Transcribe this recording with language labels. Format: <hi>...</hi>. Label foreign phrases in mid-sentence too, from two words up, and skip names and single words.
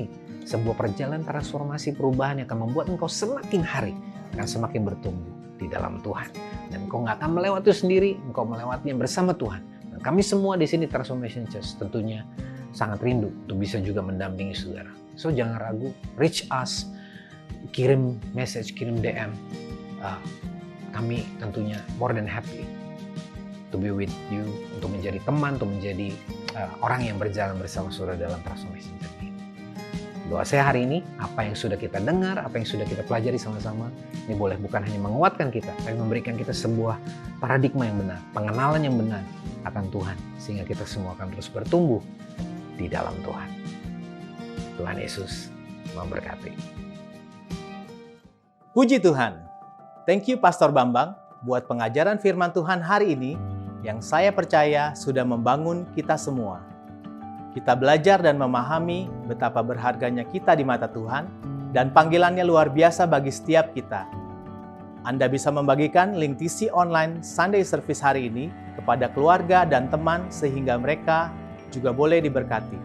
<id>Sebuah perjalanan transformasi perubahan yang akan membuat engkau semakin hari akan semakin bertumbuh di dalam Tuhan. Dan engkau nggak akan melewati sendiri, engkau melewatinya bersama Tuhan. Dan kami semua di sini Transformation Church tentunya sangat rindu untuk bisa juga mendampingi saudara. So jangan ragu,</id> <en>reach us,</en> <id>kirim message, kirim DM. Kami tentunya</id> <en>more than happy to be with you,</en> <id>untuk menjadi teman, untuk menjadi orang yang berjalan bersama saudara dalam</id> <en>transformation journey.</en> <id>Doa saya hari ini, apa yang sudah kita dengar, apa yang sudah kita pelajari sama-sama, ini boleh bukan hanya menguatkan kita, tapi memberikan kita sebuah paradigma yang benar, pengenalan yang benar akan Tuhan, sehingga kita semua akan terus bertumbuh di dalam Tuhan. Tuhan Yesus memberkati. Puji Tuhan.</id> <en>Thank you</en> <id>Pastor Bambang buat pengajaran firman Tuhan hari ini yang saya percaya sudah membangun kita semua. Kita belajar dan memahami betapa berharganya kita di mata Tuhan dan panggilannya luar biasa bagi setiap kita. Anda bisa membagikan link TC Online Sunday Service hari ini kepada keluarga dan teman sehingga mereka juga boleh diberkati.</id>